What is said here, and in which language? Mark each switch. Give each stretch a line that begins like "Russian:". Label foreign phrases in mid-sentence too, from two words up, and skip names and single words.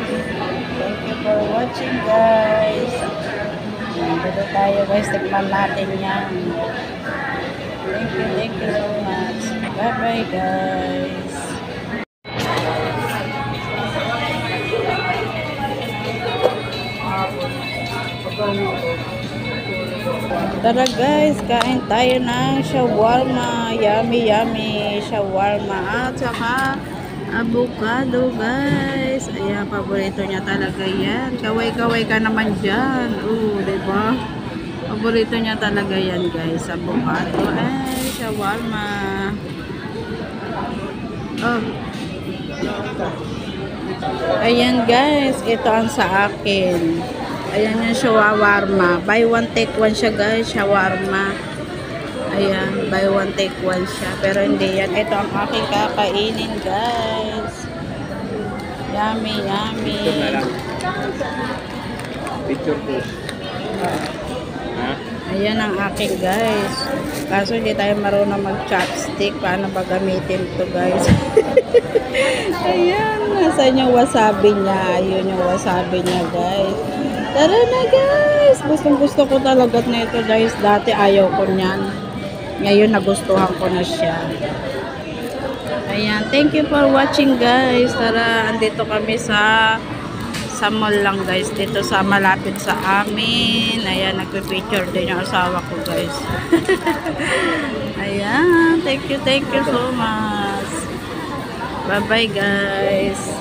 English: Thank you for watching guys.
Filipino: Dito tayo guys. Tikman natin yan.
English: Thank you so much. Bye bye guys.
Filipino: Tara guys, kain tayo ng shawarma.
English: Yummy yummy
Filipino: shawarma at saka avocado guys. Ayan, paborito niya talaga yan. Kaway-kaway ka naman dyan. Diba? Paborito niya talaga yan guys. Avocado. Ay, shawarma. Ayan guys, ito ang sa akin. Ayan yung shawarma.
English: Buy one take one
Filipino: siya guys, shawarma. Ayan,
English: buy one take one
Filipino: siya. Pero hindi yan. Ito ang aking kakainin guys.
English: Yummy, yummy.
Filipino: Picture na lang. Picture po. Ayan ang aking guys. Kaso hindi tayo marunong mag-chopstick. Paano ba gamitin ito guys? Ayan, nasaan yung wasabi niya? Ayun yung wasabi niya guys. Tara na guys! Gustong-gusto ko talaga na ito guys. Dati ayaw ko niyan. Ngayon nagustuhan ko na siya. Ayan.
English: Thank you for watching guys.
Filipino: Tara, andito kami sa mall lang guys. Dito sa malapit sa amin. Ayan, nagpipicture din yung asawa ko guys. Ayan.
English: Thank you so much. Bye-bye guys.